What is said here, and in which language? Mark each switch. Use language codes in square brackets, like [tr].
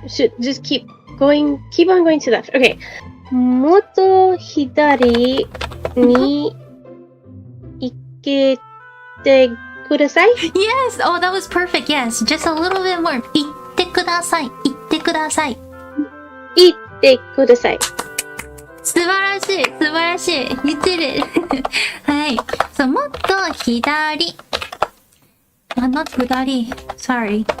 [en] Should just keep on going to the left. Okay. [ja] もっと左に行けてください。 [en] Yes! Oh, that was perfect. Yes, just a little bit more. [ja] 言ってください。言ってください。行ってください。素晴らしい。素晴らしい。 [en] You did it. [ja] はい。そう、もっと左。 [en] not [ja] 左。 [en] Sorry.